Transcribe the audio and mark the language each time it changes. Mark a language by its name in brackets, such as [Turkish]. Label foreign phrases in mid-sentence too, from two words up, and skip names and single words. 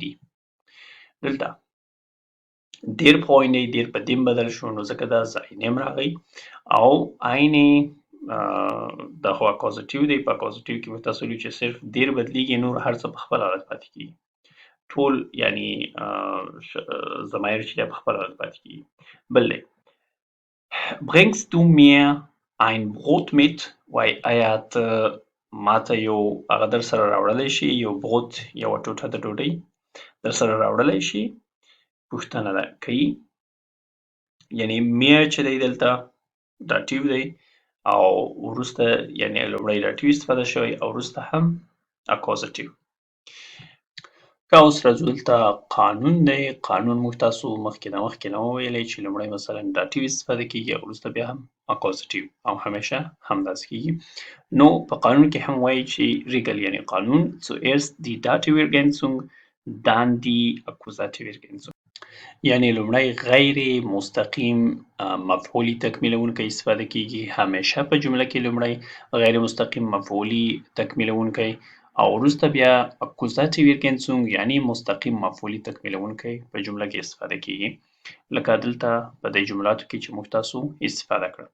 [Pashto] دلته دیر Freund دی، دیر په دیم بدل شو نو ځکه دا seinem راغی او eine دا خو اکوزاتیو دی، په اکوزاتیو کې موږ تاسو ویلو چې صرف دیر بدلیږي، نور هر څه په خپل حالت پاتې کېږي، ټول یعنی ضمایر چې دی په خپل حالت پاتې کېږي. بل دی [German] bringst du mir ein Brot mit [Pashto] وایي آیا ته ماته یو هغه در سره راوړلی شي، یو بروت یوه ټوټه د ډوډۍ در سره راوړلی شي. پوښتنه ده کوي یعنی میر چې دی دلته داتیو دی او وروسته یعنی لومړی داتیو استفاده شوی او وروسته هم اکوزاتیو. که اوس راځو دلته قانون دی. قانون موږ تاسو مخکې نه وویلی چې لومړی مثلا داتیو استفاده کېږي او وروسته بیا هم اکوزاتیو او همیشه همداسې کېږي. نو په قانون کې هم وایي چې ریګل یعنی قانون [German] zuerst die Dativiergänzung dann die Akkusativiergänzung [Pashto] یعنی لومړی غیر مستقیم مفعولی تکمیلونکی استفاده کېږي، همیشه په جمله کې لومړی غیر مستقیم مفعولی تکمیلونکی او وروسته بیا اکوزاتیویرګنسونګ یعنی مستقیم مفعولی تکمیلونکی په جمله کې استفاده کېږي، لکه دلته په دې جملاتو کې چې موږ تاسو استفاده کړه.